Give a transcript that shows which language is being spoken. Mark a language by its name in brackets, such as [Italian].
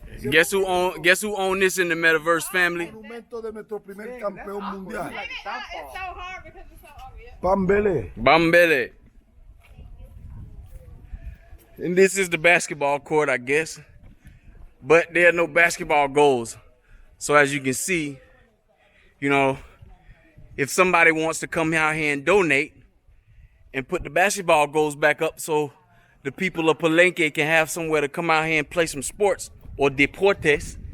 [English] Guess who own this in the Metaverse family? [Spanish] Momento de nuestro primer campeón mundial. [English] It's so hard because it's so obvious. [Spanish] Bambele. [English] And this is the basketball court, I guess. But there are no basketball goals. So as you can see, you know, if somebody wants to come out here and donate and put the basketball goals back up so the people of Palenque can have somewhere to come out here and play some sports, or deportes.